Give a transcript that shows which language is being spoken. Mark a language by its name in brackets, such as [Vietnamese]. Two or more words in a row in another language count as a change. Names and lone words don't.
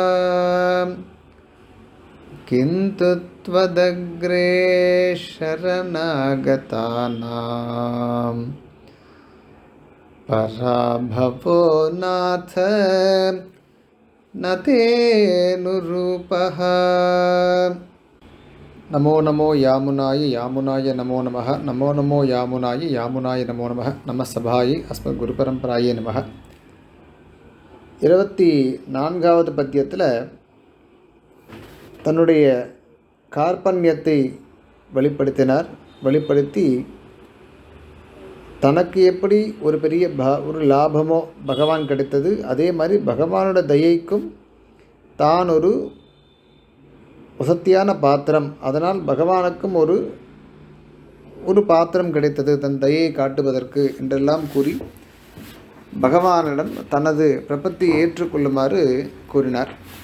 [Sanskrit] किन्तु त्वदग्रे शरणागतानां पराभवो नाथ न तेऽनुरूपः. नमो नमो यामुनाय यामुनाय नमो नमः. नमो नमो यामुनाय यामुनाय नमो नमः. नमः सभायै अस्मद्गुरुपरम्परायै नमः. [Tamil] 24வது பத்தியத்தில் தன்னுடைய கார்பண்யத்தை வெளிப்படுத்தி தனக்கு எப்படி ஒரு பெரிய ஒரு லாபமோ பகவான் கிடைத்தது, அதே மாதிரி பகவானோட தயைக்கும் தான் ஒரு வசத்தியான பாத்திரம், அதனால் பகவானுக்கும் ஒரு பாத்திரம் கிடைத்தது தன் தயையை காட்டுவதற்கு என்றெல்லாம் கூறி பகவானிடம் தனது பிரபத்தியை ஏற்றுக்கொள்ளுமாறு கூறினார்.